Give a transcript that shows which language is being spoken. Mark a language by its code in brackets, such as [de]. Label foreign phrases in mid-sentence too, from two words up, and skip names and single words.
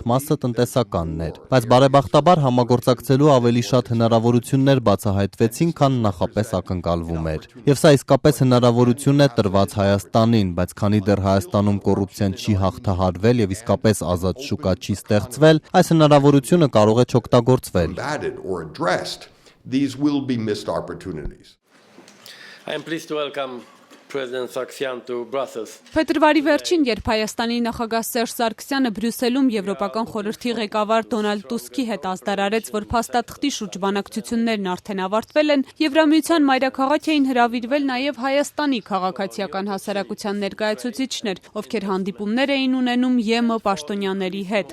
[hy] մասը տնտեսականն էր, բայց բարեբախտաբար համագործակցելու ավելի շատ հնարավորություններ բացահայտվեցին, քան նախապես ակնկալվում էր։ Եվ սա իսկապես հնարավորություն է տրված Հայաստանին, բայց քանի դեռ Հայաստանում կոռուպցիան չի հաղթահարվել և իսկապես ազատ շուկա չի ստեղծվել, այս հնարավորությունը կարող է չօգտագործվել։ [en] I am pleased to welcome President Sargsyan to Brussels. [hy] Փետրվարի վերջին, երբ Հայաստանի նախագահ Սերժ Սարգսյանը Բրյուսելում Եվրոպական խորհրդի ղեկավար Դոնալդ Տուսկի հետ ազդարարեց, որ փաստաթղթի շուրջ բանակցություններն արդեն ավարտվել են, Եվրամիության մայրաքաղաք էին հրավիրվել նաև Հայաստանի քաղաքացիական հասարակության ներկայացուցիչներ, ովքեր հանդիպումներ էին ունենում ԵՄ պաշտոնյաների հետ։